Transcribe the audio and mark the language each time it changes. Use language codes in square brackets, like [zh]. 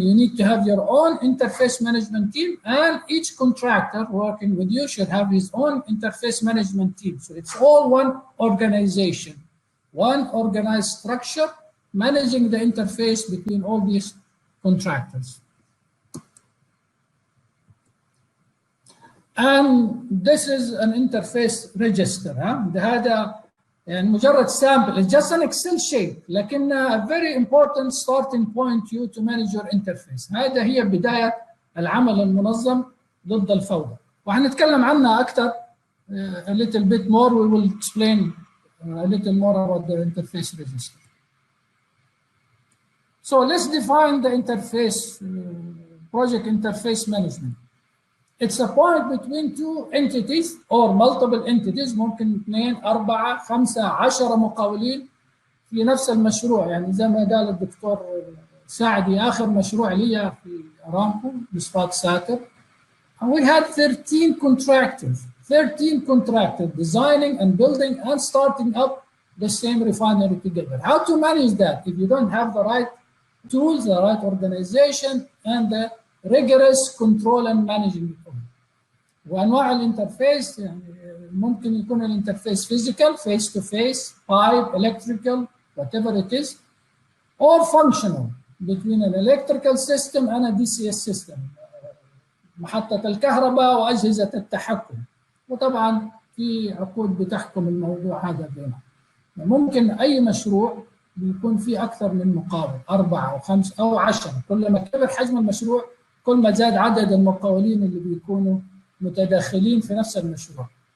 [en] You need to have your own interface management team, and each contractor working with you should have his own interface management team. So it's all one organization, one organized structure managing the interface between all these contractors. and this is an interface register. [ar] هذا يعني مجرد sample. [en] It's just an Excel sheet [ar] لكن [en] a very important starting point you to manage your interface. [ar] هذا هي بداية العمل المنظم ضد الفوضى. وهنتكلم عنها أكثر [en] a little bit more. We will explain a little more about the interface register. So let's define the interface, project interface management. It's a point between two entities or multiple entities. [ar] ممكن 2 4 5 10 مقاولين في نفس المشروع. يعني زي ما قال الدكتور سعدي آخر مشروع لي في أرامكو بصفات ساتر. [en] And we had 13 contractors. 13 contractors designing and building and starting up the same refinery together. How to manage that if you don't have the right tools, the right organization, and the rigorous control and managing it. [ar] وأنواع الانترفيس يعني ممكن يكون الانترفيس [en] physical, face to face, pipe, electrical, whatever it is, or functional between an electrical system and a DCS system. [ar] محطة الكهرباء وأجهزة التحكم. وطبعا في عقود بتحكم الموضوع هذا بينهم. ممكن أي مشروع بيكون فيه أكثر من مقاول 4 أو 5 أو 10. كل ما كبر حجم المشروع كل ما زاد عدد المقاولين اللي بيكونوا متداخلين في نفس المشروع.